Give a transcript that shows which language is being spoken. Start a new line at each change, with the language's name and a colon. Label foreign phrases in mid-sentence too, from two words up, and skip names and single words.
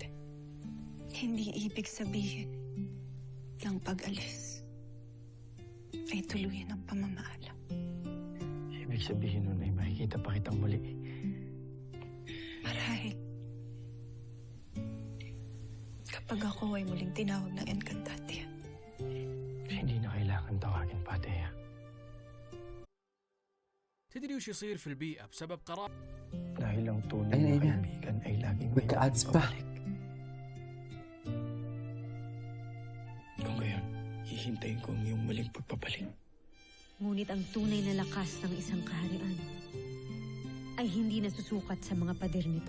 Filipino: Hindi ibig sabihin ng pag-alis ay tuluyan ng pamamaalam. Ibig sabihin nun ay makikita pa kitang muli. Marahil, kapag ako ay muling tinawag ng Encantadia. Hindi na kailangan tawagin pa, Dea.
Arabic: تدري وش يصير في البيئة بسبب قرار
Filipino: Dahil ang tunay Ayun, na ayun na. kaibigan ay laging may Nagka-ads pa. pabalik. Kung ngayon, hihintayin ko ang iyong muling pagpapalik. Ngunit ang tunay na lakas ng isang kaharian ay hindi nasusukat sa mga pader nito.